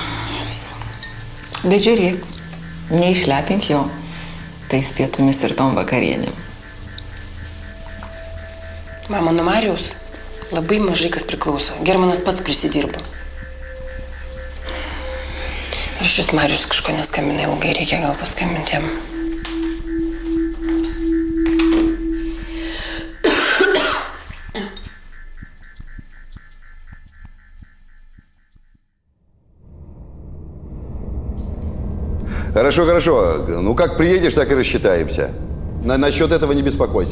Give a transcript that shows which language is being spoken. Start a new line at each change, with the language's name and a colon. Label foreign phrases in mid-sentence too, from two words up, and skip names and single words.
Lithuanian: Bet žiūrėk, neišlepink jo tais pietumis ir tom vakarienėm. Mama, nuo Marijaus labai mažai kas priklauso. Germanas pats prisidirbo. Ir šis Marijus kažko neskambina ilgai, reikia gal paskambinti jam.
Russian: Хорошо, хорошо. Ну, как приедешь, так и рассчитаемся. Насчет этого не беспокойся.